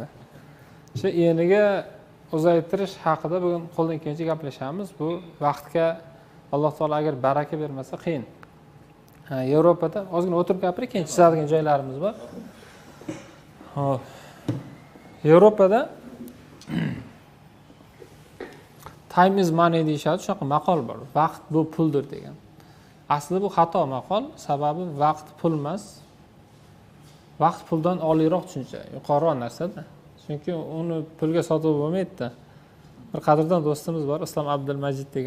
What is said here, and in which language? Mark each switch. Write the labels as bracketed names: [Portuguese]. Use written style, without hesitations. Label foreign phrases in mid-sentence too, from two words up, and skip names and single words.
[Uzbek] Shu eniga uzaytirish haqida bugun qo'ldan kelgancha gaplashamiz. Bu vaqtga Alloh taolo agar baraka bermasa qiyin. Yevropada ozgina o'tirib gapirib, keyin chizadigan joylarimiz bor. Xo'p. Yevropada [English] time is money [Uzbek] deyishadi, shunaqa maqol bor. Vaqt bu puldir degan. Aslida bu xato maqol, sababi vaqt pul emas. Vaqt puldan oliroq tushuncha, yuqoriroq narsada. Chunki uni pulga sotib bo'lmaydi-da. Bir qadrdon do'stimiz bor, Islom Abdulmajid degan.